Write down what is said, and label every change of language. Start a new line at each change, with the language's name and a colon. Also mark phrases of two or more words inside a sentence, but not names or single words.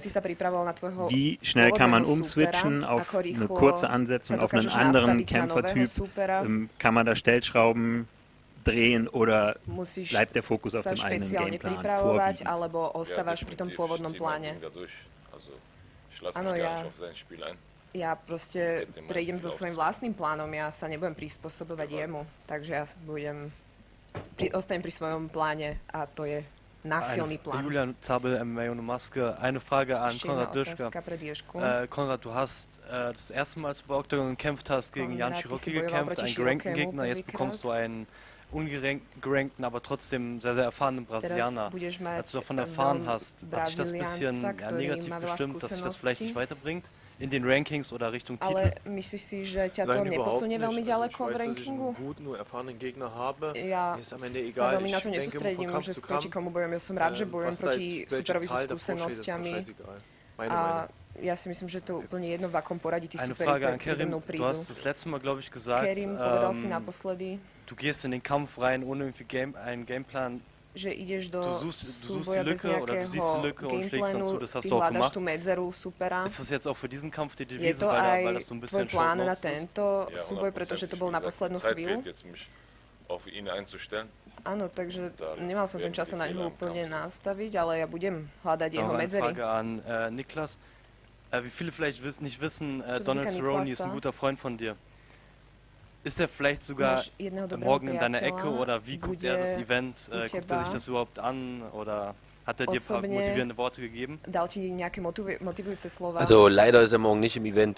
German: Wie schnell kann man umswitchen auf eine kurze Ansetzung, auf einen anderen Kämpfertyp? Kann man da Stellschrauben drehen oder bleibt der Fokus auf dem eigenen Gameplan vorwiegend?
Slovak: Ja proste prejdem so svojím vlastným plánom, ja sa nebudem prispôsobovať jemu, takže ja ostanem pri svojom pláne a to je násilný plán.
German: Julian Zabel, MMA ohne Maske. Eine Frage an Konrad Dirschka. Konrad, du hast das erste Mal, als du bei Oktagon gekämpft hast, gegen Jan Schirocki gekämpft, einen gerankten Gegner. Jetzt bekommst du einen ungerankten, aber trotzdem sehr, sehr erfahrenen Brasilianer. Als du davon erfahren hast, hat dich das ein bisschen negativ gestimmt, dass sich das vielleicht nicht weiterbringt? In den Rankings oder Richtung Titel?
Slovak: Ale myslíš si, že ťa to neposunie veľmi ďaleko v rankingu? Ja sa veľmi na to nesústredím, že proti komu bojujem. Ja som rád, že bojujem proti superovi so skúsenosťami. A ja si myslím, že to je úplne jedno, v akom poradí tí superi predo mnou prídu.
German: Du hast das letzte Mal, glaube ich, gesagt,
Slovak: Kerim povedal si naposledy,
German: du gehst in den Kampf rein ohne irgendwie einen Gameplan.
Slovak: Že ideš do súboja bez nejakého gameplánu, ty hľadaš tú medzeru supera. Je to aj tvoj plán na tento súboj, pretože to bol na poslednú chvíľu? Áno, takže nemal som ten čas sa na ňu úplne nastaviť, ale ja budem hľadať jeho medzery.
German: Wie viele vielleicht nicht wissen, Donald Cerrone ist ein guter Freund von dir. Ist er vielleicht sogar morgen in deiner Ecke oder wie guckt er das Event? Guckt er sich das überhaupt an oder hat er dir ein paar motivierende Worte gegeben? Also leider ist er morgen nicht im Event.